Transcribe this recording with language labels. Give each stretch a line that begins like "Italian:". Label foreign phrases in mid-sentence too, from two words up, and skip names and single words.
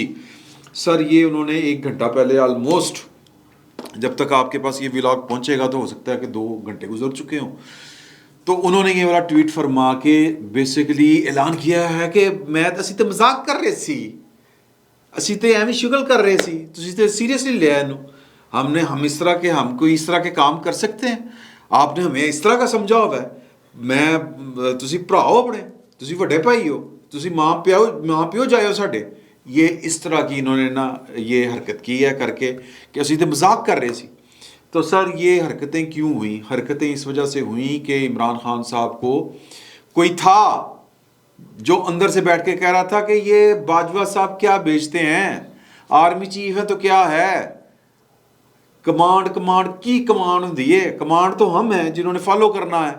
Urdu: سر یہ انہوں نے 1 گھنٹہ پہلے آلموسٹ، جب تک آپ کے پاس یہ ولاگ پہنچے گا تو ہو سکتا ہے کہ 2 گھنٹے گزر چکے ہوں، تو انہوں نے یہ والا ٹویٹ فرما کے بیسیکلی اعلان کیا ہے کہ
Punjabi: اسی تے مذاق کر رہے سی، اسی تے ایویں شگل کر رہے سی، تسی تے سیریسلی لیا اینو،
Urdu: ہم اس طرح کے، ہم کوئی اس طرح کے کام کر سکتے ہیں، آپ نے ہمیں اس طرح کا سمجھا ہوا ہے،
Punjabi: تسی بھرا ہو اپنے، تسی وڈے بھائی ہو، ਤੁਸੀਂ ਮਾਂ ਪਿਓ ਜਾਇਓ ਸਾਡੇ।
Urdu: یہ اس طرح کی انہوں نے نا یہ حرکت کی ہے کر کے کہ
Punjabi: اسی تو مذاق کر رہے سی۔
Urdu: تو سر یہ حرکتیں کیوں ہوئیں؟ حرکتیں اس وجہ سے ہوئیں کہ عمران خان صاحب کو کوئی تھا جو اندر سے بیٹھ کے کہہ رہا تھا کہ یہ باجوہ صاحب کیا بیچتے ہیں، آرمی چیف ہے تو کیا ہے، کمانڈ کی کمانڈ ہوندی ہے، کمانڈ تو ہم ہیں جنہوں نے فالو کرنا ہے۔